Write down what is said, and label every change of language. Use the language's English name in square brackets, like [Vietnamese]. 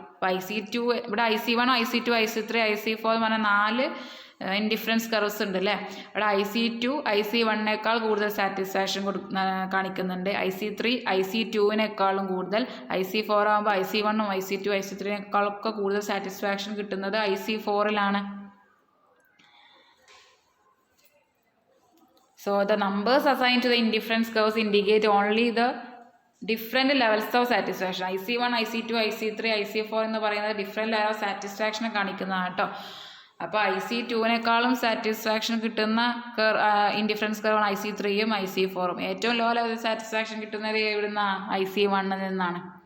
[Malayalam] അപ്പോൾ IC2 ഇവിടെ IC1, IC2, IC3, IC4 എന്ന് പറഞ്ഞാൽ 4 ഇൻഡിഫറൻസ് കർവ്സ് ഉണ്ട് അല്ലേ. ഇവിടെ IC2 IC1-നേക്കാൾ കൂടുതൽ സാറ്റിസ്ഫാക്ഷൻ കാണിക്കുന്നുണ്ട്. IC3 IC2-നേക്കാളും കൂടുതൽ. IC4 ആകുമ്പോൾ IC1ഉം IC2 IC3-നേക്കാളൊക്കെ കൂടുതൽ സാറ്റിസ്ഫാക്ഷൻ കിട്ടുന്നത് IC4-ലാണ്. [English] So the numbers assigned to the indifference curves indicate only the different levels of satisfaction. [Malayalam] IC1, IC2, IC3, IC4 എന്ന് പറയുന്നത് ഡിഫറെൻറ്റ് ലെവൽ ഓഫ് സാറ്റിസ്ഫാക്ഷൻ കാണിക്കുന്നതാണ് കേട്ടോ. അപ്പോൾ IC2നേക്കാളും സാറ്റിസ്ഫാക്ഷൻ കിട്ടുന്ന ഇൻഡിഫറൻസ് കർവാണ് IC3യും IC4ഉം. ഏറ്റവും ലോ ലെവൽ സാറ്റിസ്ഫാക്ഷൻ കിട്ടുന്നത് എവിടുന്ന IC1 നിന്നാണ്.